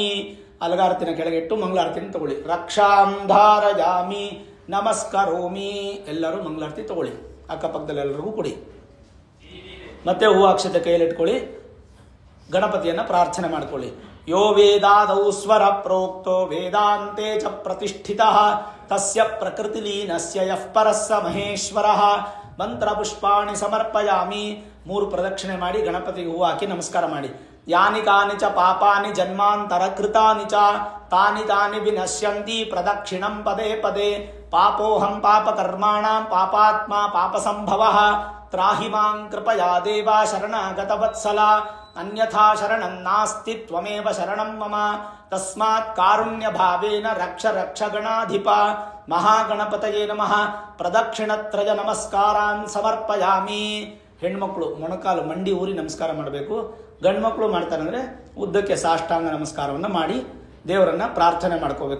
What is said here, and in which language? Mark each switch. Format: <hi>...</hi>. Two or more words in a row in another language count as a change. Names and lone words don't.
<kn>ಅಲಗಾರತಿನ ಕೆಳಗಿಟ್ಟು ಮಂಗಳಾರತಿನ ತಗೊಳ್ಳಿ.</kn> <sa>ರಕ್ಷಾಂ ಧಾರಯಾಮಿ ನಮಸ್ಕರೋಮಿ.</sa> <kn>ಎಲ್ಲರೂ ಮಂಗಳಾರತಿ ತಗೊಳ್ಳಿ. ಅಕ್ಕಪಕ್ಕದಲ್ಲಿ ಎಲ್ಲರಿಗೂ ಕೊಡಿ. ಮತ್ತೆ ಹೂವು ಅಕ್ಷತೆ ಕೈಯಲ್ಲಿ ಇಟ್ಕೊಳ್ಳಿ. ಗಣಪತಿಯನ್ನು ಪ್ರಾರ್ಥನೆ ಮಾಡ್ಕೊಳ್ಳಿ.</kn> <sa>ಯೋ ವೇದಾದೌ ಸ್ವರ ಪ್ರೋಕ್ತೋ ವೇದಾಂತೆ ಚ ಪ್ರತಿಷ್ಠಿತಃ ತಸ್ಯ ಪ್ರಕೃತಿಲೀನಸ್ಯ ಯಃ ಪರಸ್ಸ ಮಹೇಶ್ವರಃ. ಮಂತ್ರ ಪುಷ್ಪಾಣಿ ಸಮರ್ಪಯಾಮಿ.</sa> <kn>3 ಪ್ರದಕ್ಷಿಣೆ ಮಾಡಿ ಗಣಪತಿಗೆ ಹೂವು ಹಾಕಿ ನಮಸ್ಕಾರ ಮಾಡಿ.</kn> <sa>ಯಾನಿ ಕಾನಿ ಚ ಪಾಪಾನಿ ಜನ್ಮಾಂತರ ಕೃತಾನಿ ಚ ತಾನಿ ತಾನಿ ವಿನಶ್ಯಂತಿ ಪ್ರದಕ್ಷಿಣಂ ಪದೇ ಪದೇ. ಪಾಪೋಹಂ ಪಾಪಕರ್ಮಾಣಾಂ ಪಾಪಾತ್ಮ ಪಾಪಸಂಭವಃ. ತ್ರಾಹಿ ಮಾಂ ಕೃಪಯಾ ದೇವ ಶರಣಾಗತವತ್ಸಲ. ಅನ್ಯಥಾ ಶರಣಂ ನಾಸ್ತಿ ತ್ವಮೇವ ಶರಣಂ ಮಮ. ತಸ್ಮಾತ್ ಕಾರುಣ್ಯ ಭಾವೇನ ರಕ್ಷ ರಕ್ಷ ಗಣಾಧಿಪ. ಮಹಾಗಣಪತಯೇ ನಮಃ. ಪ್ರದಕ್ಷಿಣತ್ರಯ ನಮಸ್ಕಾರಾನ್ ಸಮರ್ಪಯಾಮಿ.</sa> <kn>ಹೆಣ್ಮಕ್ಳು ಮೊಣಕಾಲು ಮಂಡಿ ಊರಿ ನಮಸ್ಕಾರ ಮಾಡಬೇಕು. ಗಂಡು ಮಕ್ಕಳು ಮಾಡ್ತಾರೆ ಅಂದರೆ ಉದ್ದಕ್ಕೆ ಸಾಷ್ಟಾಂಗ ನಮಸ್ಕಾರವನ್ನು ಮಾಡಿ ದೇವರನ್ನ ಪ್ರಾರ್ಥನೆ ಮಾಡ್ಕೋಬೇಕು.</kn>